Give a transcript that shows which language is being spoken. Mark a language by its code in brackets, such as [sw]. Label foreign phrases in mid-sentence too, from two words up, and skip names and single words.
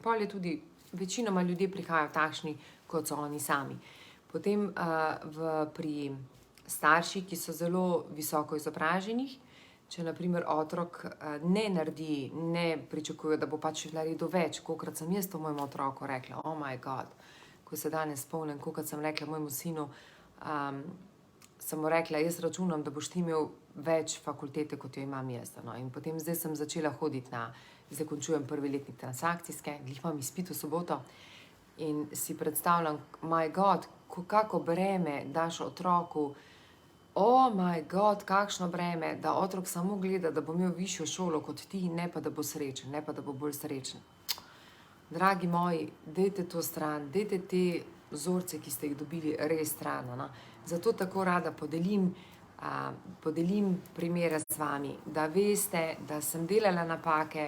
[sl] Pol je tudi, večinoma ljudje prihajajo takšni, kot so oni sami. Potem pri starših, ki so zelo visoko izobraženih, če na primer otrok ne naredi, ne pričakuje, da bo pač naredil več, kolikrat sem jaz to mojemu otroku rekla, [en] oh my god, [sl] ko se danes spomnim, kolikrat sem rekla mojemu sinu, sem mu rekla, jaz računam, da boš ti imel več fakultete, kot jo imam jaz. No? In potem zdaj sem začela hoditi zdaj končujem prvi letnik transakcijske, glih imam izpit v soboto in si predstavljam, [en] my god, [sl] kako breme daš otroku, [en] oh my god, [sl] kakšno breme, da otrok samo gleda, da bo imel višjo šolo kot ti, ne pa da bo srečen, ne pa da bo bolj srečen. Dragi moji, dajte to stran, dajte te vzorce, ki ste jih dobili, res stran. No? Zato tako rada podelim primere z vami, da veste, da sem delala napake.